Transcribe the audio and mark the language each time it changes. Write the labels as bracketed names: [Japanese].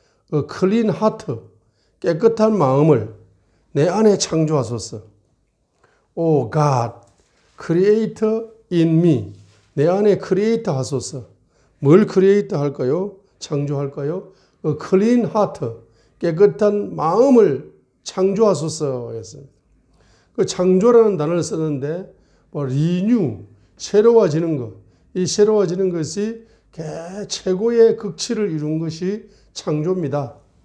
[Korean] clean heart 깨끗한 마음을 내 안에 창조하소서. [English] O God create in me 내 안에 create 하소서. [Korean] 뭘 create 할까요? 창조할까요? clean heart 깨끗한 마음을 창조하소서 했습니다. 그 창조라는 단어를 쓰는데 리뉴 새로워지는 것. 이 새로워지는 것이 최고의 극치를 이룬 것이 창조입니다.